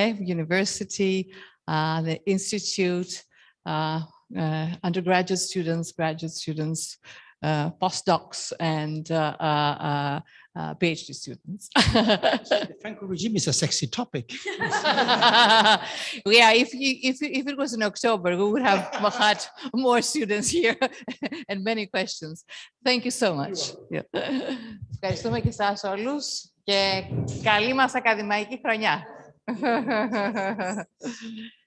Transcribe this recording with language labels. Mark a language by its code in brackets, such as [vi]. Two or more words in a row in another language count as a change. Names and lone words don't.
[en] University, the institute, undergraduate students, graduate students, postdocs, and PhD students. The Franco regime is a sexy topic. Yeah, if it was in October, we would have had more students here and many questions. Thank you so much. Yeah. [el] Ευχαριστούμε και εσάς όλους και καλή μας ακαδημαϊκή χρονιά.